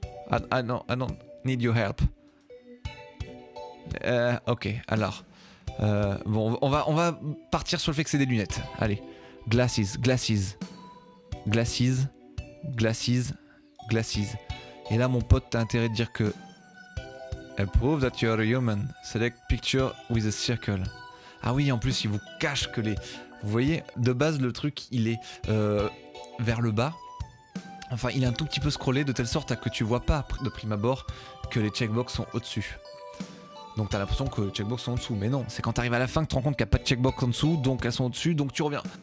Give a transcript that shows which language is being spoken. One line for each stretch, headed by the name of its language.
English: I don't need your help.
French: Ok, alors. Bon, on va partir sur le fait que c'est des lunettes.
English: Allez. Glasses, glasses. Glasses. Glasses. Glasses.
French: Et là, mon pote, t'as intérêt de dire que...
English: Prove that you're a human. Select picture with a circle.
French: Ah oui, en plus, il vous cache que les... Vous voyez, de base, le truc, il est vers le bas. Enfin, il est un tout petit peu scrollé de telle sorte à que tu vois pas de prime abord que les checkbox sont au-dessus. Donc t'as l'impression que les checkbox sont en dessous. Mais non, c'est quand t'arrives à la fin que tu te rends compte qu'il n'y a pas de checkbox en dessous, donc elles sont au-dessus, donc tu reviens.